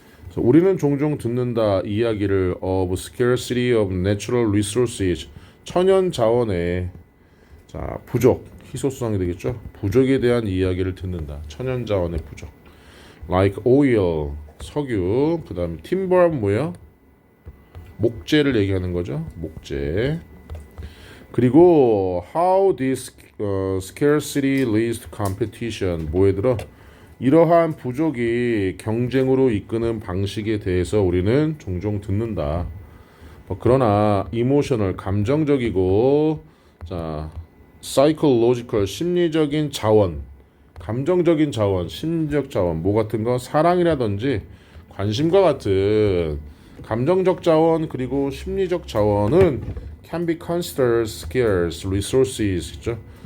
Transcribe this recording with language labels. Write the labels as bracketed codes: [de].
[ko] 자, 우리는 종종 듣는다 이야기를 [en] of scarcity of natural resources. [ko] 천연 자원의 자, 부족. 희소성이 되겠죠. 부족에 대한 이야기를 듣는다. 천연 자원의 부족. [en] Like oil, [ko] 석유. 그다음에 timber는 뭐예요? 목재를 얘기하는 거죠. 목재. [en] 그리고 how this scarcity leads to competition. [ko] 뭐에 들어? 이러한 부족이 경쟁으로 이끄는 방식에 대해서 우리는 종종 듣는다. 그러나 emotional 감정적이고 자 psychological 심리적인 자원, 감정적인 자원, 심리적 자원 뭐 같은 거 사랑이라든지 관심과 같은 감정적 자원 그리고 심리적 자원은 [en] can be considered scarce resources [ko] 있죠.